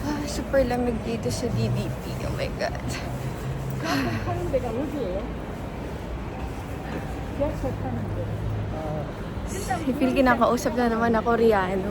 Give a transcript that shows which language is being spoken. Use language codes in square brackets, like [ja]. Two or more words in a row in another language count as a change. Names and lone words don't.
[tl] super lamig dito sa DDP. [en] Oh my God. [ko] 하는 데가 어디예요? 지하철 타는데. [en] I feel [tl] kinakausap na naman na Koreano.